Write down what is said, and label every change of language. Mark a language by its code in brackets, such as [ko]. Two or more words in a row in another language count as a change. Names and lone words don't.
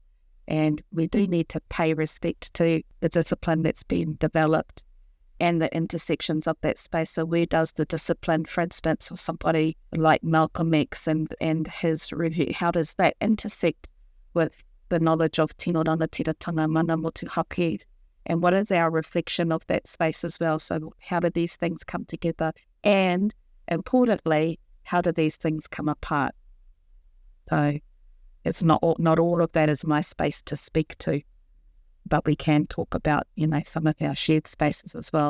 [en] And we do need to pay respect to the discipline that's been developed and the intersections of that space. So where does the discipline, for instance, or somebody like Malcolm X and his review, how does that intersect with the knowledge of [mi] tino rangatiratanga, mana motu hake? [en] And what is our reflection of that space as well? So how do these things come together? And importantly, how do these things come apart? So it's not all of that is my space to speak to, but we can talk about, some of our shared spaces as well.